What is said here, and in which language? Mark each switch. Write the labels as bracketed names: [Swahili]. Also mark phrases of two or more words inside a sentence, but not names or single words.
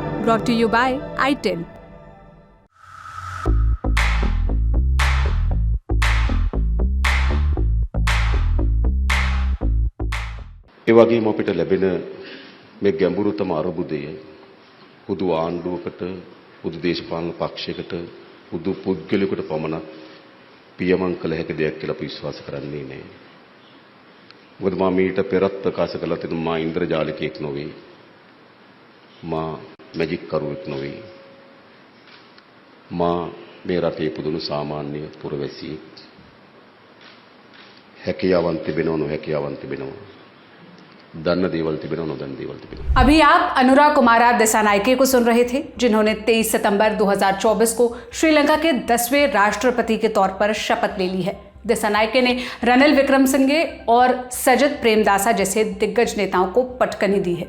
[English] brought to you by iTel. [Sinhala] ඒ වගේම අපිට ලැබෙන මේ ගැඹුරුතම අරුබුදය පුදු ආණ්ඩුවකට පුදු දේශපාලන පක්ෂයකට පුදු පුද්ගලයෙකුට පමණක් පියමන් කළ හැකි දෙයක් කියලා අපි විශ්වාස කරන්නේ නැහැ. මොකද මම මීට පෙරත් ප්‍රකාශ කළා තියෙනවා මා ඉන්ද්‍රජාලිකයෙක් නොවේ. මා මැජික් කරුවෙක් නොවේ. මා මේ රටේ පුදුණු සාමාන්‍ය පුරවැසියෙක්. හැකියාවන් තිබෙනව නොහැකියාවන් තිබෙනවා. [Hindi] अभी आप अनुराग कुमार दिसानायके को सुन रहे थे, जिन्होंने 23 सितंबर 2024 को श्रीलंका के 10वें राष्ट्रपति के तौर पर शपथ ले ली है। दिसानायके ने रणिल विक्रमसिंघे और सजित प्रेमदासा जैसे दिग्गज नेताओं को पटकनी दी है।